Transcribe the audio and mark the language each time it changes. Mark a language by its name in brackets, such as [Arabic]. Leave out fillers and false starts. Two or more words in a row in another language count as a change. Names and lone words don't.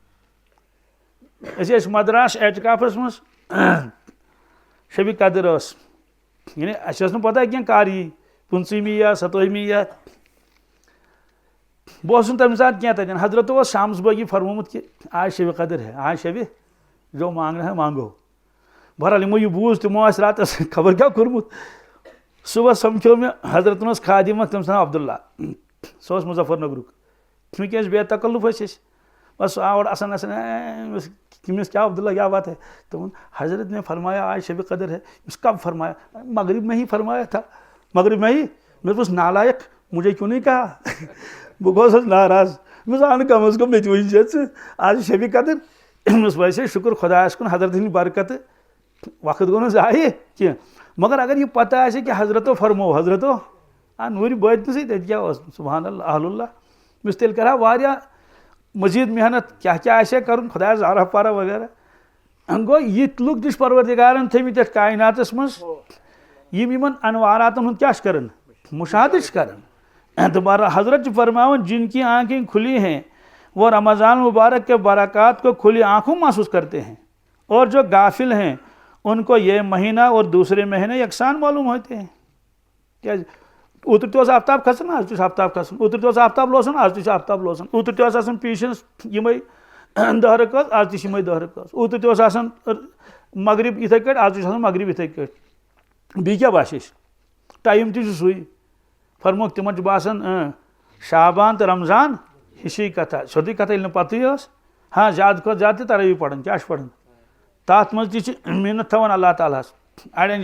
[Kashmiri] أسۍ ٲسۍ مدراس اعتکافس منٛز شبِ قدر ٲس یعنی اَسہِ ٲس نہٕ پتہ کینٛہہ کر یی 15 یا 17 یا بہٕ اوسُس نہٕ تمہِ ساتہٕ کینٛہہ تتٮ۪ن حضرتو اوس شامس بٲگی فرمومُت کہ [Urdu] آج شبِ قدر ہے آج شبِ جو مانگنا ہے مانگو [Kashmiri] بہرحال یِمو یہِ بوٗز تِمو آسہِ راتس خبر کیٛاہ کوٚرمُت صبحس سمکھیو مےٚ حضرتن اوس خادم اکھ تٔمِس ناو عبداللہ سُہ اوس مظفر نگرُک چوٗنٛکہِ أسۍ بے تکلُف ٲسۍ أسۍ بس سُہ آو اورٕ اَسان تٔمِس [Urdu] کیا عبداللہ کیا بات ہے [Kashmiri] دوٚپُن [Urdu] حضرت نے فرمایا آج شبِ قدر ہے کب فرمایا مغرب میں ہی فرمایا تھا مغرب میں ہی [Kashmiri] میں دوٚپُس [Urdu] نالایق مجھے کیوں نہیں کہا [Kashmiri] بہٕ گوٚوُس ناراض مےٚ اہن کم از کم مےٚ تہِ ؤنۍ زِ ژٕ آز شبِ قدر ویسے شُکر خۄدایس کُن حضرت ہٕنٛدِ برکتہٕ وقت گو ضائع کی مگر اگر یہ پتہ آسے کہ حضرتو فرمو حضرتو نوٗرِ بٲتنہِ سۭتۍ تیٚلہِ کیٛاہ اوس [Arabic] سبحان اللہ اہل اللہ [Kashmiri] بہٕ تیٚلہِ کَرٕ ہا واریاہ مزید محنت کیٛاہ آسہِ ہا کَرُن خۄدایَس زارہ پارہ وغیرہ گوٚو یِتھ لُکھ تہِ چھِ پروردِگارَن تھٲیمٕتۍ یَتھ کائناتَس منٛز یِم یِمن انواراتن ہُنٛد کیٛاہ چھِ کران مشاہدٕ چھِ کران تو حضرت چھِ فرماوان [Urdu] جن کی آنکھیں کھلی ہیں وہ رمضان مبارک کے برکات کو کھلی آنکھوں محسوس کرتے ہیں اور جو غافل ہیں ان کو یہ مہینہ اور دوسرے مہینے یکساں معلوم ہوتے ہیں [Kashmiri] کیا اوتر تہِ اوس آفتاب کھسان آز تہِ چھُ آفتاب کھسان اوتر تہِ اوس آفتاب لوسان آز تہِ چھُ آفتاب لوسان اوتر تہِ اوس آسان پیٖشَس یِمے 10 رکٲژ آز تہِ چھِ یِمے 10 رکٲژ اوتر تہِ اوس آسان مغرب یِتھے کٲٹھۍ آز تہِ چھُ آسان مغرب یِتھے کٲٹھۍ بیٚیہِ کیٛاہ باسہِ اَسہِ ٹایم تہِ چھُ سُے فرموکھ تِمن چھُ باسان شابان تہٕ رمضان ہِشی کتھا سیوٚدُے کتھا ییٚلہِ نہٕ پتہٕے ٲس ہاں زیادٕ کھۄتہٕ زیادٕ تہِ تراوی پران کیٛاہ چھِ پران تتھ منٛز تہِ چھِ محنت تھاوان اللہ تعالیٰ ہس اڑٮ۪ن